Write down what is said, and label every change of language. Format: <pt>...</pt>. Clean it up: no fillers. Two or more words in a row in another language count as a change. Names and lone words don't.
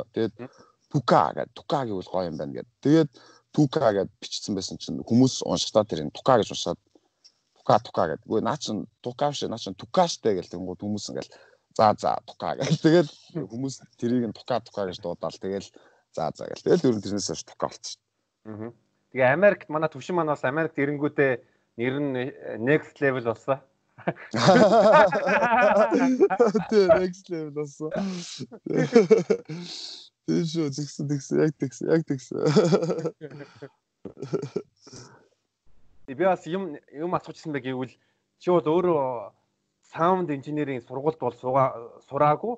<mn>Тэгээд Tuka гэвэл гоё юм байна гэдэг. Тэгээд Tuka гэд бичсэн байсан чинь хүмүүс уншдаа тэр энэ Tuka гэж уншаад Tuka гэдэг. Үгүй наа чин Tuka биш наа чин Tuka штэ гэл тэнгууд хүмүүс ингээл за Tuka гэл. Тэгээд хүмүүс тэрийг нь Tuka гэж дуудаал. Тэгэл за гэл. Тэгэл ер нь тэрнээс хойш Tuka болчихсон. Тэгээ Америкт манай төвшин маань бас Америкт ирэнгүүтээ нэр нь</mn> <en>next level</en> <mn>болсон. Тэ</mn> <en>next level</en> <mn>болсон. Тийш тэгсэн яг тэгсэн. Би бас юм асуучсан бэ гэвэл чи бол өөрөө саунд инженерийн сургуульд бол сураагүй.</mn>